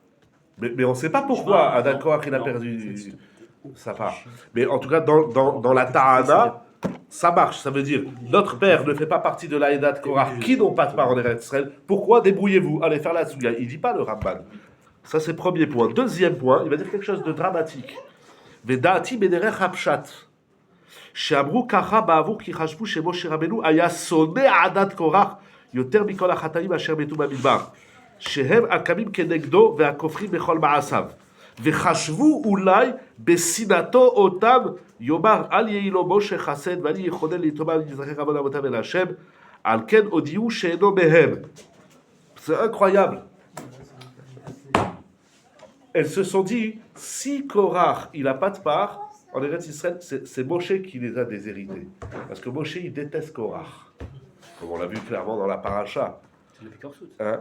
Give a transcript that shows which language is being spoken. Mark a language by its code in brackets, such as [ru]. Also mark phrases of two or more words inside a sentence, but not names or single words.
[fr] Mais on ne sait pas pourquoi Adat Korach il a perdu sa part. Mais en tout cas, dans la Ta'ana, ça marche. Ça veut dire, notre père ne fait pas partie de l'Aïdat Korach qui n'ont pas de part en Eretz Israël. Pourquoi? Débrouillez-vous, allez faire la Souga. Il ne dit pas le Ramban. Ça, c'est le premier point. Deuxième point, il va dire quelque chose de dramatique. [he] ודעתי בדרך הפשט. שאמרו ככה בעבור כי חשבו שמשה רבנו היה שונא עדת קורח יותר מכל החטאים אשר מתו במדבר, שהם הקמים כנגדו והכופרים בכל מעשיו, וחשבו אולי בשנאתו אותם יאמר אל יהי לו משה חסד ואני יכונן ליתומם ולזכר עוון אבותיו אל השם, על כן הודיעו שאינו מהם. [fr] C'est incroyable. Elles se sont dit, si Korach il n'a pas de part en Eretz Israël, c'est Moshe qui les a déshérités. Parce que Moshe, il déteste Korach. Comme on l'a vu clairement dans la paracha. Hein?